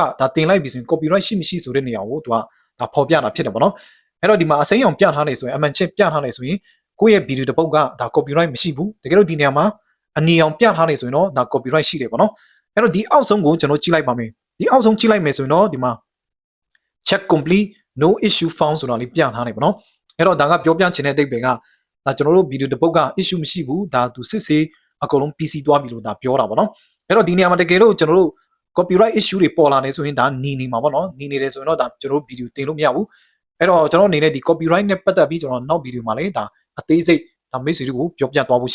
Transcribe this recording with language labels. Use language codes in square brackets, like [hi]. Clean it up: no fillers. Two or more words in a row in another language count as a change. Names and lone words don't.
[my] ဒါတင်လိုက်ပြီဆိုရင် copyright ရှိမရှိဆိုတဲ့နေရာကိုသူကဒါဖော်ပြတာဖြစ်တယ်ပေါ့နော်အဲ့တော့ဒီမှာအစိမ်းအောင်ပြထားနေဆိုရင်အမှန်ချင်းပြထားနေဆိုရင်ကိုယ့်ရဲ့ဗီဒီယိုတစ်ပုတ်ကဒါ copyright မရှိဘူးတကယ်လို့ဒီနေရာမှာအနီအောင်ပြထားနေဆိုရင်တော့ဒါ copyright ရှိတယ်ပေါ့နော်အဲ့တော့ဒီအောက်ဆုံးကိုကျွန်တော်ကြည့်လိုက်ပါမယ်ဒီအောက်ဆုံးကြည့်လိုက်မယ်ဆိုရင်တော့ဒီ မှာ [en] check complete no issue found [my] ဆိုတာလေးပြထားနေပေါ့နော်အဲ့တော့ဒါကပြောပြချင်တဲ့အဓိပ္ပာယ်ကဒါကျွန်တော်တို့ဗီဒီယိုတစ်ပုတ်က issue မရှိဘူးဒါသူစစ်ဆေးအကုန်လုံး PC သွားပြီလို့ဒါပြောတာပေါ့နော်အဲ့တော့ဒီနေရာမှာတကယ်လို့ကျွန်တော်တို့ [en] copyright issue [my] တွေပေါ်လာ နေဆိုရင်ဒါနေနေမှာပေါ့နော်နေနေတယ်ဆိုရင်တော့ဒါကျွန်တော်တို့ဗီဒီယိုတင်လို့မရဘူးအဲ့တော့ကျွန်တော်အနေနဲ့ဒီ copyright နဲ့ပတ်သက်ပြီးကျွန်တော်နောက်ဗီဒီယိုမှာလည်းဒါအသေးစိတ်ဒါမိတ်ဆွေတွေကိုပြောပြသွားဖို့